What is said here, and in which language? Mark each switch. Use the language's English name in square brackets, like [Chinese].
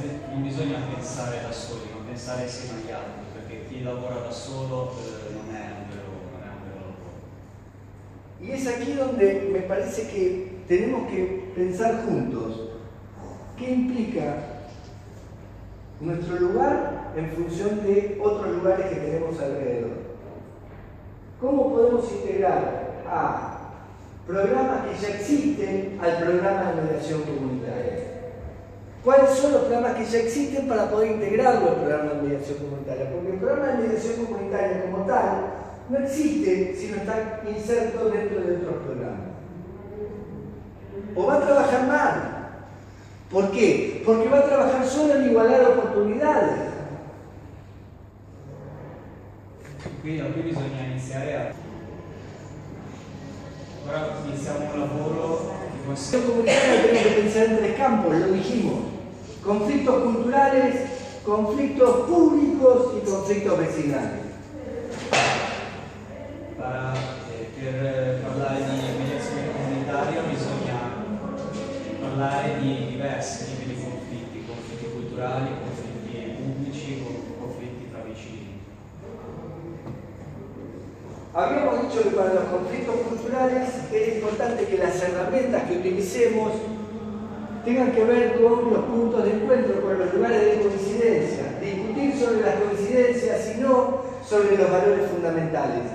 [Italian] Non bisogna pensare da soli, ma pensare insieme agli altri, perché chi lavora da solo non è un vero lavoro. [Spanish] Y es aquí donde me parece que tenemos que pensar juntos qué implica nuestro lugar en función de otros lugares que tenemos alrededor. ¿Cómo podemos integrar a programas que ya existen al programa de mediación comunitaria? ¿Cuáles son los programas que ya existen para poder integrarlo al programa de mediación comunitaria? Porque el programa de mediación comunitaria como tal no existe si no está inserto dentro de otros programas. O va a trabajar mal. ¿Por qué? Porque va a trabajar solo en igualar oportunidades. [Italian] Quindi da qui bisogna iniziare Ora iniziamo un lavoro [Spanish] En mediación comunitaria tenemos que pensar en tres campos, lo dijimos. Conflictos culturales, conflictos públicos y conflictos vecinales. [Italian] Per parlare di mediazione comunitaria bisogna parlare di diversi tipi di conflitti culturali, conflitti pubblici, conflitti tra vicini. [Spanish] Habíamos dicho que para los conflictos culturales es importante que las herramientas que utilicemos tengan que ver con los puntos de encuentro, con los lugares de coincidencia, discutir sobre las coincidencias y no sobre los valores fundamentales.